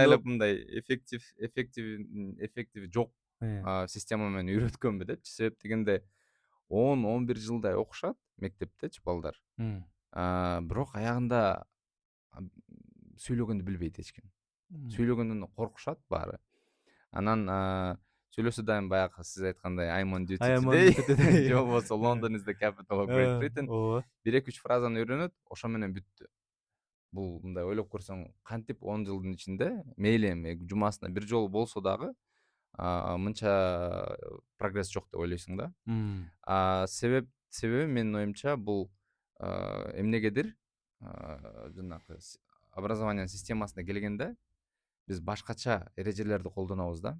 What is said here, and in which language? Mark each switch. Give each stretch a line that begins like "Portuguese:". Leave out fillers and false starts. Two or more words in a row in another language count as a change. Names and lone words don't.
Kyrgyz: Атайла мындай эффектив жок система менен үйрөткөнбү депчи. Себеп дегенде 10-11 жылдай окушат мектептечи балдар. Бирок аягында сүйлөгөндү билбейт эч ким. Сүйлөгөндөн коркушат баары. Анан сүйлөсө дайым баягы сиз айткандай
English: I'm on duty today.
Kyrgyz: Же болбосо
English: London is the capital of Great Britain.
Kyrgyz: 1-2-3 фразаны үйрөнөт, ошо менен бүттү. бул мындай ойлоп көрсөң кантип 10 жылдын ичинде мейли эми жумасына бир жолу болсо дагы мынча прогресс жок деп ойлойсуң да. Себеби менин оюмча бул эмнегедир жанагы образованиянын системасына келгенде биз башкача эрежелерди колдонобуз да.